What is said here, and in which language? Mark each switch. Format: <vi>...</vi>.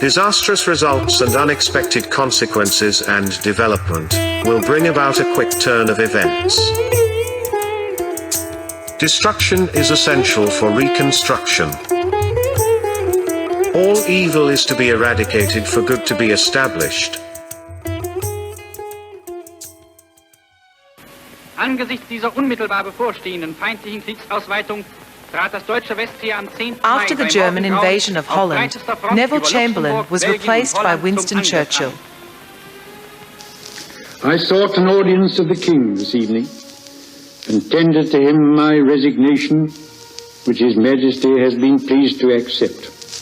<en>Disastrous results and unexpected consequences and development will bring about a quick turn of events. Destruction is essential for reconstruction. All evil is to be eradicated for good to be established."</en> <de>Angesichts dieser unmittelbar bevorstehenden feindlichen Kriegsausweitung trat das deutsche Westheer am 10.</de> <en>After the German invasion of Holland, Neville Chamberlain was replaced by Winston Churchill. I sought an audience of the King this evening and tendered to him my resignation, which His Majesty has been pleased to accept.</en>